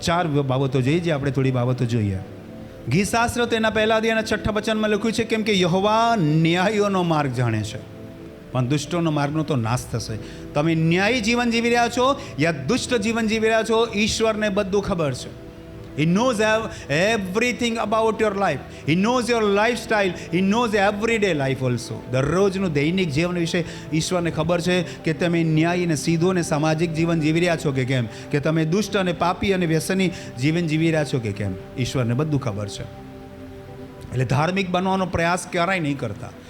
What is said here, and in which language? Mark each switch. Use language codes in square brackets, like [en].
[gu] 4 બાબતો જોઈએ, જે આપણે થોડી બાબતો જોઈએ. ગીતશાસ્ત્ર તેના પહેલા અધ્યાયના 6 વચનમાં લખ્યું છે, કેમ કે યહોવા ન્યાયીઓનો માર્ગ જાણે છે, પણ દુષ્ટોનો માર્ગનો તો નાશ થશે. તમે ન્યાયી જીવન જીવી રહ્યા છો યા દુષ્ટ જીવન જીવી રહ્યા છો, ઈશ્વરને બધું ખબર છે. [en] He knows everything about your life. He knows your lifestyle. He knows everyday life also. [gu] દરરોજનું દૈનિક જીવન વિશે ઈશ્વરને ખબર છે કે તમે ન્યાયી અને સીધો અને સામાજિક જીવન જીવી રહ્યા છો કે કેમ, કે તમે દુષ્ટ અને પાપી અને વ્યસની જીવન જીવી રહ્યા છો કે કેમ. ઈશ્વરને બધું ખબર છે. એટલે ધાર્મિક બનવાનો પ્રયાસ ક્યારેય નહીં કરતા.